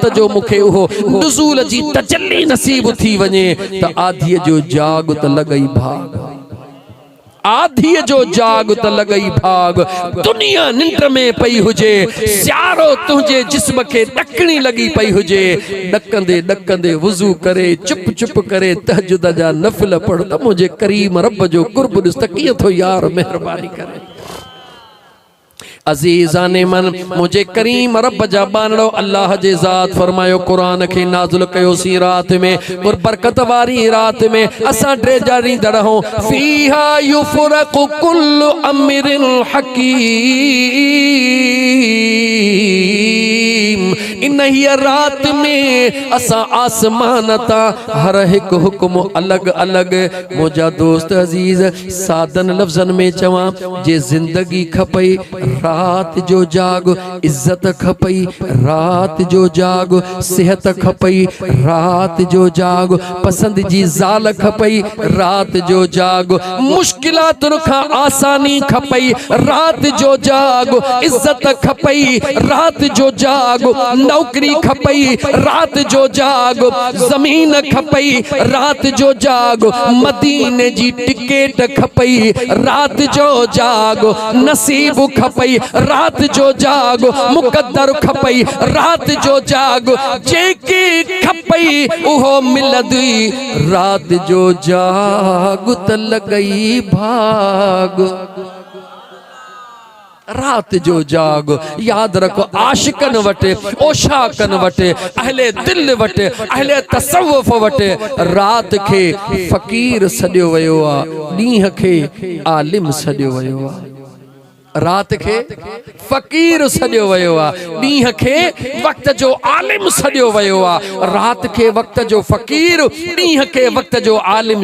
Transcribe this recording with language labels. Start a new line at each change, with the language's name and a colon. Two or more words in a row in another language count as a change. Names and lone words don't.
Sindhi: जो मूंखे उहो नुज़ूल जी तजल्ली नसीब थी वञे त आधी जो जाग त लगई भाग आधी जो जाग त लगई भाग दुनिया निंड में पई हुजे सियारो तुझे जिस्म के डकणी लगी पई हुजे डकंदे डकंदे वुजू करे चुप चुप करे तहज्जुद जा नफल पढ़ त मुझे करीम रब जो कुर्ब ॾिस त कीअं थो यार मेहरबानी करे
Persian: عزیزان من
Sindhi: मुझे करीम रब जा बानड़ो अल्लाह जे ज़ात फरमायो कुरान के नाज़िल कयो सी रात में और बरकत वारी रात में असा ड्रेजारी दड़हो
Arabic: فيها يفرق كل أمر
Sindhi: हकीम इन ही रात में असा आसमान ता हर एक हुक्म अलग अलग मुझा दोस्त अजीज सादन लफ्जन में चवा जे जिंदगी खपई रात जो जाग इज्जत खपई रात जो जाग सेहत खपई रात जो जाग पसंद जी ज़ाल खपई रात जो जाग मुश्किलात रुखा आसानी खपई रात जो जाग इज्जत खपई रात जो जाग नौकरी खपई रात जो जाग, जमीन खपई रात जो जाग, मदीने जी टिकट खपई रात जो जाग, नसीब खपई रात जो जाग, मुकद्दर खपई रात जो जाग, जेकी खपई उहो मिलदी रात जो जाग त लगई भाग। रात जो जाग याद रखो आशिकन वटे, ओशाकन वटे, अहले दिल वटे, अहले तसव्वुफ वटे रात खे फकीर सॾियो वयो आ, ॾींहं खे आलिम सॾियो वयो आ। रात खे फकीर सॾियो वयो आ, ॾींहं खे वक्त जो आलिम सॾियो वयो आ। रात खे वक्त जो फकीर, ॾींहं खे वक्त जो आलिम।